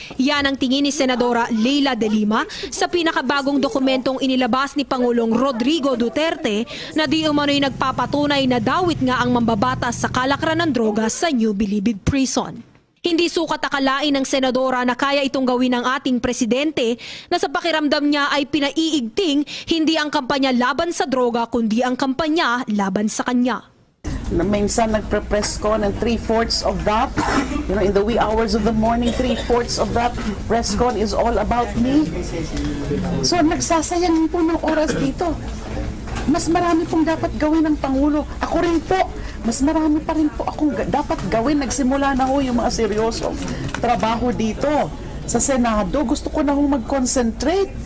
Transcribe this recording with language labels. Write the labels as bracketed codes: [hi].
[tl] Yan ang tingin ni Senadora Leila De Lima sa pinakabagong dokumentong inilabas ni Pangulong Rodrigo Duterte na di umano'y nagpapatunay na dawit nga ang mambabatas sa kalakaran ng droga sa New Bilibid Prison. Hindi sukat akalain ng senadora na kaya itong gawin ng ating presidente na sa pakiramdam niya ay pinaiigting hindi ang kampanya laban sa droga kundi ang kampanya laban sa kanya. Na minsan nagpre-press con [en] and 3/4 of that, in the wee hours of the morning, 3/4 of that press con is all about me. [tl] So nagsasayang po ng oras dito. Mas marami pong dapat gawin ng Pangulo. Ako rin po. Mas marami pa rin po akong dapat gawin. Nagsimula na ho yung mga seryosong trabaho dito. Sa Senado, gusto ko na ho mag-concentrate.